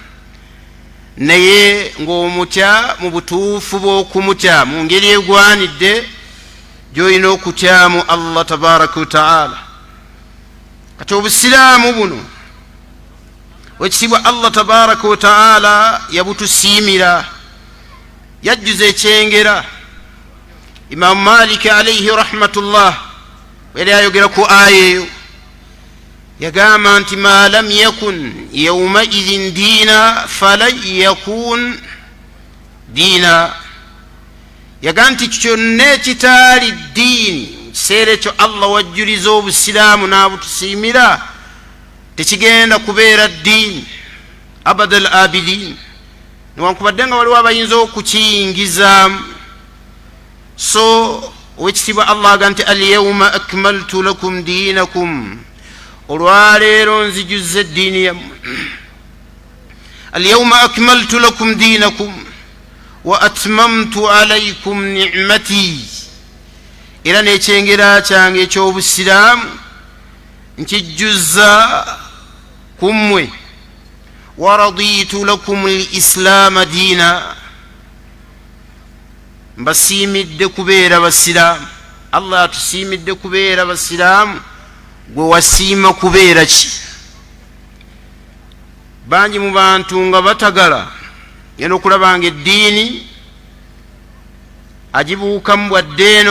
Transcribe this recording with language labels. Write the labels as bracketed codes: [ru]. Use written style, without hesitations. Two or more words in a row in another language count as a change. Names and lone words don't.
[lg] naye ng'omutya mu butuufu bw'okumutya mu ngeri egwanidde gy'olina okutyamu [ar] الله تبارك وتعالى [lg] kati obusiraamu buno wekitiibwa [ar] الله تبارك وتعالى [lg] yabutusiimira yajjuza ekyengera Imam Malik [ar] عليه رحمة الله [lg] wali ayogera ku aya eyo yagamba nti [ar] ما لم يكن يومئذ دينا فلا يكون دينا [lg] yagamba nti kyonna ekitaali ddiini kiseera ekyo Allah wajjuliza obusiraamu n'abutusiimira tekigenda kubeera ddiini [ar] أبد الآبدين [lg] newankubadde nga waliwo abayinza okukiyingizaamu so wekitiibwa Allah aga nti [ar] اليوم أكملت لكم دينكم [lg] olwaleero nzijuzza eddiini yammwe [ar] اليوم أكملت لكم دينكم وأتممت عليكم نعمتي [lg] era n'ekyengera kyange eky'obusiraamu nkijjuzza ku mmwe [ar] ورضيت لكم الإسلام دينا [lg] mbasiimidde kubeera basiraamu Allah atusiimidde kubeera basiraamu gwe wasiima kubeera ki bangi mu bantu nga batagala yena okulaba nga eddiini agibuukamu bwadde eno